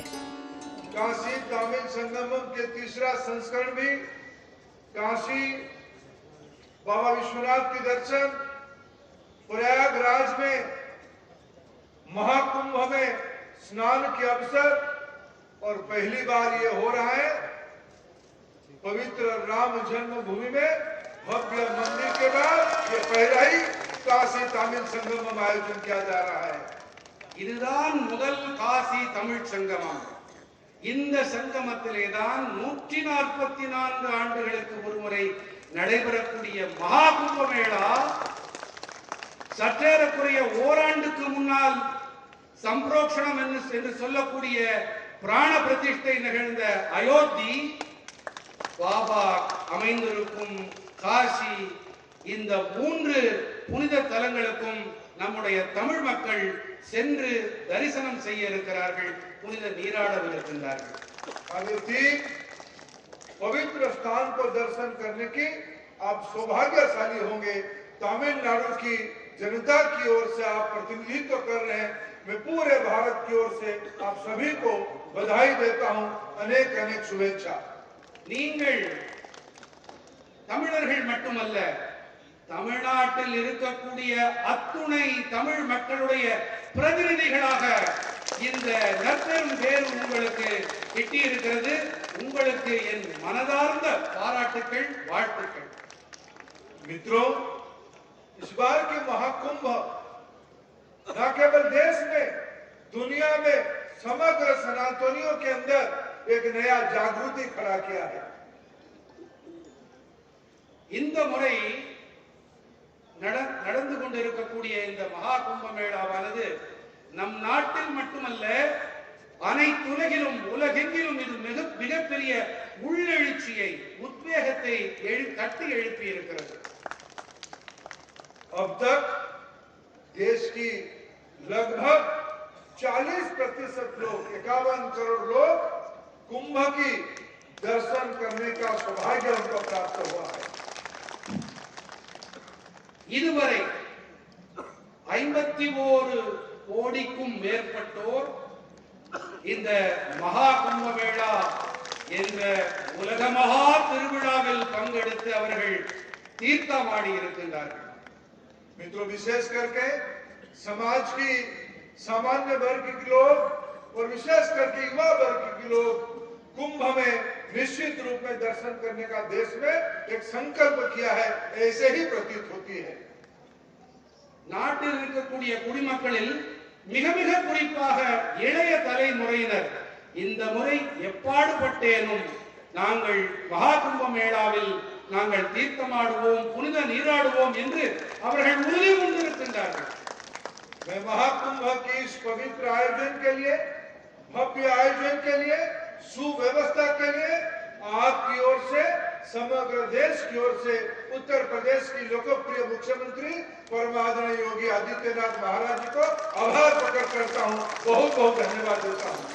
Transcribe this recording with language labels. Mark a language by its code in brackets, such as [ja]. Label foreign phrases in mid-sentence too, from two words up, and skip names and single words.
[hi] काशी तमिल संगमम के तीसरा संस्करण भी काशी बाबा विश्वनाथ के दर्शन, प्रयागराज में महाकुंभ में स्नान के अवसर और पहली बार ये हो रहा है पवित्र राम जन्मभूमि में भव्य मंदिर के बाद ये पहला ही काशी तमिल संगमम आयोजन किया जा रहा है। [ta] இதுதான் முதல் காசி தமிழ் சங்கமம். இந்த சங்கமத்திலேதான் 144 ஆண்டுகளுக்கு ஒருமுறை நடைபெறக்கூடிய மகா கும்பமேளா சற்றேறக்குறைய ஓராண்டுக்கு முன்னால் சம்பிரோக்ஷணம் என்று சொல்லக்கூடிய பிராண பிரதிஷ்டை நிகழ்ந்த அயோத்தி, பாபா அமைந்திருக்கும் காசி, இந்த 3 புனித தலங்களுக்கும் நம்முடைய தமிழ் மக்கள் சென்று தரிசனம் செய்ய இருக்கிறார்கள், புனித நீராடவிருக்கின்றார்கள். [hi] अयोध्या पवित्र स्थान को दर्शन करने के आप सौभाग्यशाली होंगे। तमिलनाडु की जनता की ओर से आप प्रतिनिधित्व कर रहे हैं। मैं पूरे भारत की ओर से आप सभी को बधाई देता हूं, अनेक अनेक शुभेच्छा। [ta] நீங்கள் தமிழர்கள் மட்டுமல்ல, தமிழ்நாட்டில் இருக்கக்கூடிய அத்துணை தமிழ் மக்களுடைய பிரதிநிதிகளாக இந்த நற்பெரும் பேர் உங்களுக்கு கிட்டி இருக்கிறது. உங்களுக்கு என் மனதார்ந்த பாராட்டுக்கள், வாழ்த்துக்கள். [hi] मित्रों, इस बार के महाकुंभ न केवल देश में, दुनिया में समग्र सनातनियों के अंदर एक नया जागृति खड़ा किया है। [ta] இந்த முறை நடந்து கொண்டிருக்கக்கூடிய இந்த மகா கும்பமேளாவானது நம் நாட்டில் மட்டுமல்ல, அனைத்துலகிலும் உலகெங்கிலும் இது மிகப்பெரிய உள்ளெழுச்சியை, உத்வேகத்தை தட்டி எழுப்பி இருக்கிறது. [hi] अब तक देश की लगभग 40% लोग, 51 करोड़ लोग कुंभ की दर्शन करने का सौभाग्य उनको प्राप्त हुआ है। [ta] இதுவரை 51 கோடிக்கும் மேற்பட்டோர் இந்த மகா கும்பமேளா என்ற உலக மகா திருவிழாவில் பங்கெடுத்து அவர்கள் தீர்த்தமாடி இருக்கின்றார்கள். [hi] मित्रों, विशेष करके समाज की सामान्य वर्ग के लोग और विशेष करके युवा वर्ग के लोग कुंभ में निश्चित रूप में दर्शन करने का देश में एक संकल्प किया है, ऐसे ही प्रतीत होती है। [ta] நாட்டில் இருக்கக்கூடிய குடிமக்களில் மிக மிக குறிப்பாக இளைய தலைமுறையினர் இந்த முறை எப்பாடுபட்டேனும் நாங்கள் மகா கும்பமேளாவில் நாங்கள் தீர்த்தமாடுவோம், புனித நீராடுவோம் என்று அவர்கள் உறுதி கொண்டிருக்கின்றார்கள். [hi] मैं महाकुंभ के इस पवित्र आयोजन के लिए, भव्य आयोजन के लिए, सुव्यवस्था के लिए आपकी ओर से, समग्र देश की ओर से उत्तर प्रदेश की लोकप्रिय मुख्यमंत्री परमादरणीय योगी आदित्यनाथ महाराज जी को आभार प्रकट करता हूं, बहुत बहुत धन्यवाद देता हूं।